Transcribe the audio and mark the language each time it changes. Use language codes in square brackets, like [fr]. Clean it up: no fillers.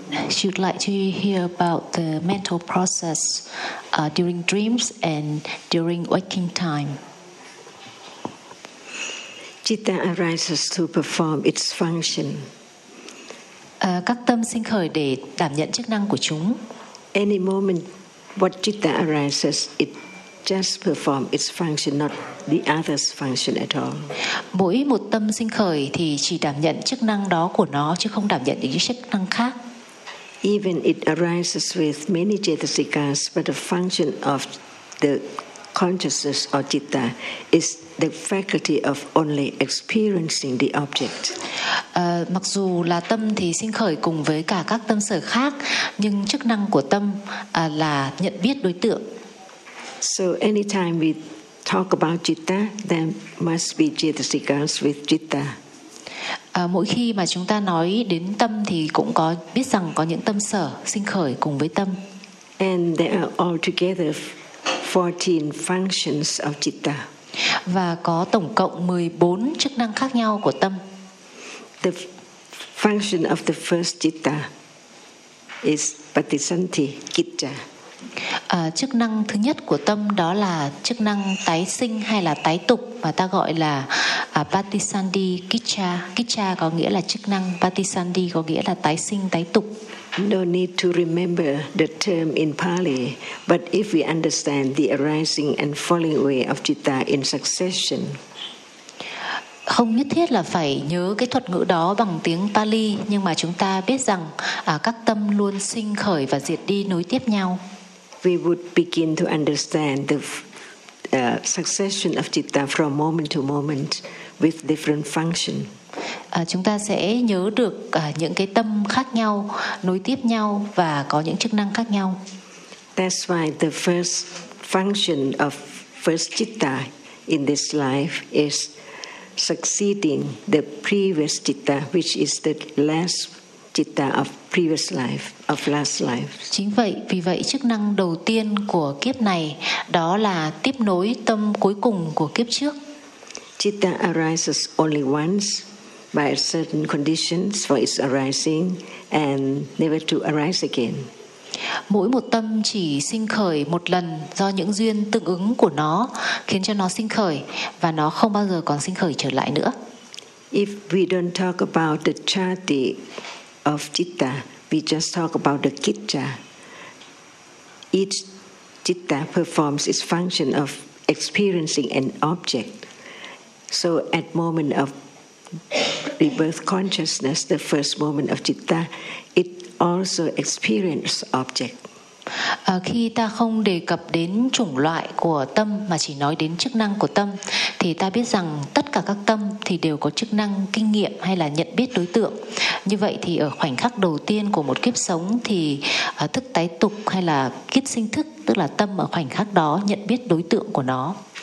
[en] She'd like to hear about the mental process during dreams and during waking time. Citta arises to perform its function. [vi] Các tâm sinh khởi để đảm nhận chức năng của chúng. [en] Any moment what citta arises, it just performs its function, not the other's function at all. [vi] Mỗi một tâm sinh khởi thì chỉ đảm nhận chức năng đó của nó, chứ không đảm nhận những chức năng khác. [en] Even it arises with many chetasikas, but the function of the consciousness or citta is the faculty of only experiencing the object. [vi] Mặc dù là tâm thì sinh khởi cùng với cả các tâm sở khác, nhưng chức năng của tâm là nhận biết đối tượng. [en] So anytime we talk about citta, there must be chetasikas with citta. [vi] Mỗi khi mà chúng ta nói đến tâm thì cũng có biết rằng có những tâm sở sinh khởi cùng với tâm. [en] And there are altogether 14 functions of citta. [vi] Và có tổng cộng 14 chức năng khác nhau của tâm. [en] The function of the first citta is patisanti citta. [vi] Chức năng thứ nhất của tâm đó là chức năng tái sinh hay là tái tục, mà ta gọi là patisandhi kicca. Kicca có nghĩa là chức năng, patisandhi có nghĩa là tái sinh, tái tục. [en] No need to remember the term in Pali, but if we understand the arising and falling away of citta in succession. [vi] Không nhất thiết là phải nhớ cái thuật ngữ đó bằng tiếng Pali, nhưng mà chúng ta biết rằng các tâm luôn sinh khởi và diệt đi nối tiếp nhau. [en] We would begin to understand the succession of citta from moment to moment with different function. [vi] Chúng ta sẽ nhớ được những cái tâm khác nhau, nối tiếp nhau và có những chức năng khác nhau. [en] That's why the first function of first citta in this life is succeeding the previous citta, which is the last citta of previous life, of last life. [vi] Chính vậy, vì vậy chức năng đầu tiên của kiếp này đó là tiếp nối tâm cuối cùng của kiếp trước. [en] Citta arises only once by certain conditions for its arising and never to arise again. [vi] Mỗi một tâm chỉ sinh khởi một lần do những duyên tương ứng của nó khiến cho nó sinh khởi, và nó không bao giờ còn sinh khởi trở lại nữa. [en] If we don't talk about the chati of citta, we just talk about the kicca. Each citta performs its function of experiencing an object. So at moment of rebirth consciousness, the first moment of citta, it also experiences object. [vi] Khi ta không đề cập đến chủng loại của tâm mà chỉ nói đến chức năng của tâm, thì ta biết rằng tất cả các tâm thì đều có chức năng kinh nghiệm hay là nhận biết đối tượng. Như vậy thì ở khoảnh khắc đầu tiên của một kiếp sống thì thức tái tục hay là kiết sinh thức, tức là tâm ở khoảnh khắc đó nhận biết đối tượng của nó.